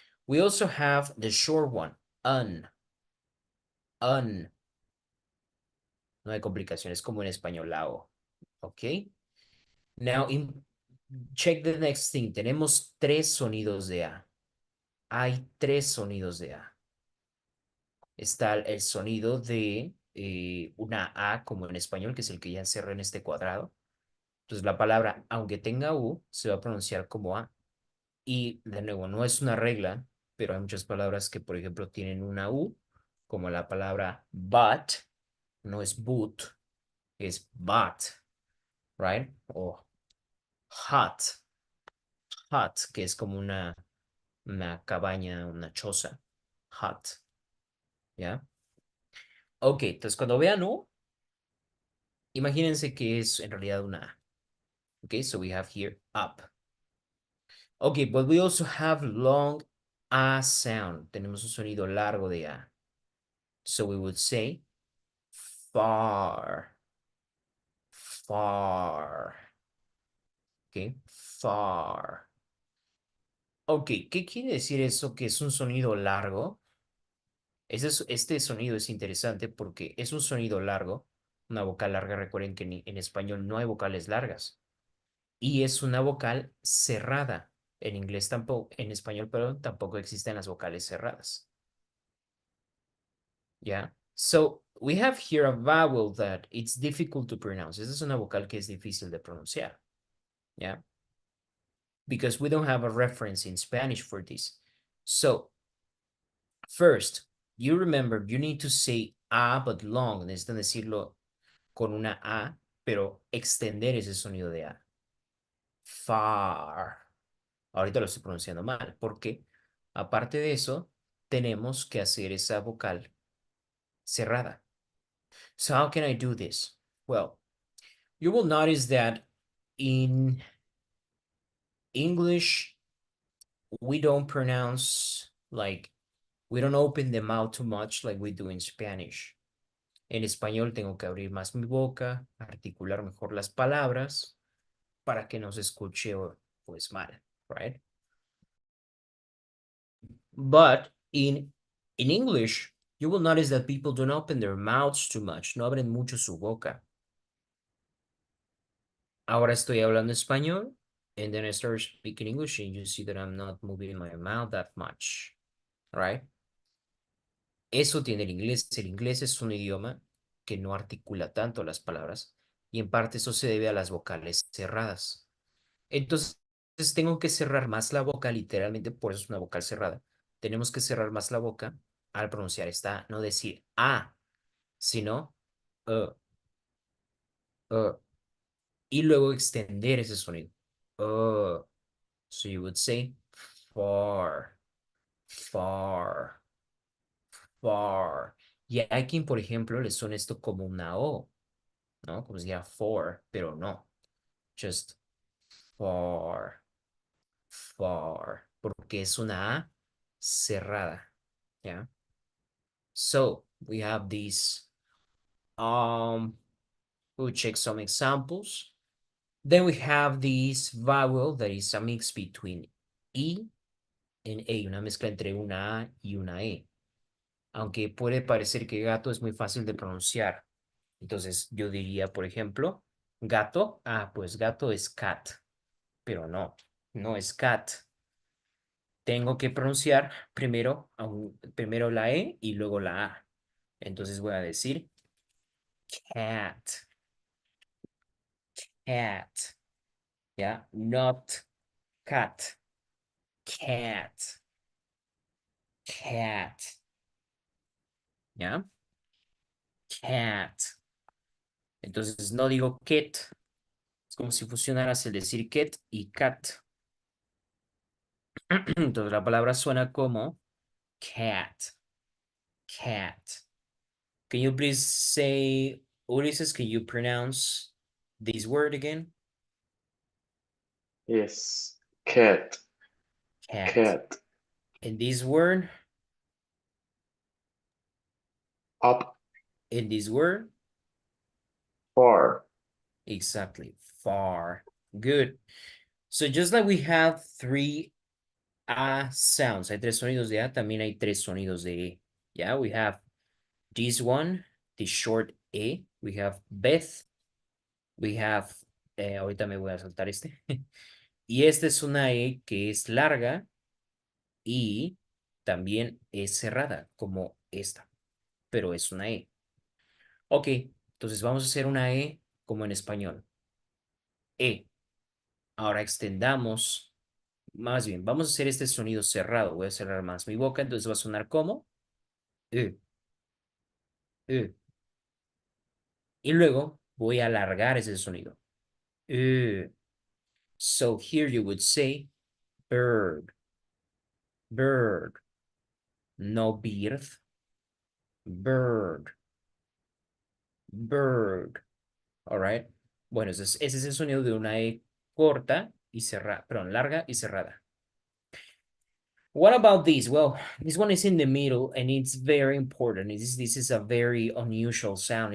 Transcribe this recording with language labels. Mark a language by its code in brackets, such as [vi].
[en] We also have the short one, un. Un. [es] No hay complicaciones como en español, la O. [en] Okay. Now, check the next thing. [es] Tenemos tres sonidos de A. Hay tres sonidos de A. Está el sonido de una A como en español, que es el que ya encerré en este cuadrado. Entonces la palabra, aunque tenga U, se va a pronunciar como A. Y de nuevo, no es una regla, pero hay muchas palabras que, por ejemplo, tienen una U, como la palabra but, no es boot, es but, [en] right? [es] O hut, hut, que es como una cabaña, una choza, hut, ¿ya? Ok, entonces cuando vean U, imagínense que es en realidad una A. [en] Okay, so we have here up. Okay, but we also have long A sound. [es] Tenemos un sonido largo de A. [en] So we would say far, far. Okay, far. Okay, [es] ¿qué quiere decir eso? Que es un sonido largo. Este sonido es interesante porque es un sonido largo, una vocal larga. Recuerden que en español no hay vocales largas. Y es una vocal cerrada. En inglés tampoco, en español, perdón, tampoco existen las vocales cerradas. [en] Yeah. So we have here a vowel that it's difficult to pronounce. [es] Esa es una vocal que es difícil de pronunciar. [en] Yeah. Because we don't have a reference in Spanish for this. So first, you remember you need to say A but long. [es] Necesitan decirlo con una A, pero extender ese sonido de A. Far. Ahorita lo estoy pronunciando mal, porque aparte de eso, tenemos que hacer esa vocal cerrada. [en] So how can I do this? Well, you will notice that in English, we don't pronounce like, we don't open the mouth too much like we do in Spanish. [es] En español tengo que abrir más mi boca, articular mejor las palabras para que no se escuche pues mal, [en] right? But in English, you will notice that people don't open their mouths too much, [es] no abren mucho su boca. Ahora estoy hablando español, [en] and then I start speaking English, and you see that I'm not moving my mouth that much, right? [es] Eso tiene el inglés. El inglés es un idioma que no articula tanto las palabras, y en parte eso se debe a las vocales cerradas. Entonces, tengo que cerrar más la boca, literalmente, por eso es una vocal cerrada. Tenemos que cerrar más la boca al pronunciar esta, no decir A, sino uh, uh, y luego extender ese sonido. [en] So you would say far, far, far. [es] Y hay quien, por ejemplo, le suena esto como una O, ¿no? Como si dijera for, pero no. [en] Just far, far, [es] porque es una A cerrada, ¿ya? [en] So we have these. Um, We'll check some examples. Then we have this vowel that is a mix between E and A, [es] una mezcla entre una A y una E. Aunque puede parecer que gato es muy fácil de pronunciar. Entonces yo diría, por ejemplo, gato. Ah, pues gato es cat. Pero no, no es cat. Tengo que pronunciar primero la E y luego la A. Entonces voy a decir cat, cat, ¿ya? [en] Not cat, cat, cat, [es] ¿ya? [en] Cat. [es] Entonces no digo cat, es como si fusionaras el decir cat y cat. Entonces la palabra suena como cat, cat. [en] Can you please say, Ulises, can you pronounce this word again? Yes. Cat. Cat. Cat. And this word, Up. and this word, Far. exactly, far. Good. So just like we have three A sounds, [es] hay tres sonidos de A, también hay tres sonidos de E. [en] Yeah, we have this one, the short E. We have Beth. We have, [es] ahorita me voy a saltar este. Y esta es una E que es larga y también es cerrada, como esta, pero es una E. Ok, entonces vamos a hacer una E como en español. E. Ahora extendamos, más bien, vamos a hacer este sonido cerrado. Voy a cerrar más mi boca, entonces va a sonar como E, E. Y luego voy a alargar ese sonido. E. [en] So here you would say bird, bird, no bird, bird, bird. All right. [es] Bueno, ese es el sonido de una E corta y cerrada, perdón, larga y cerrada. [en] What about this? Well, this one is in the middle and it's very important. This is a very unusual sound.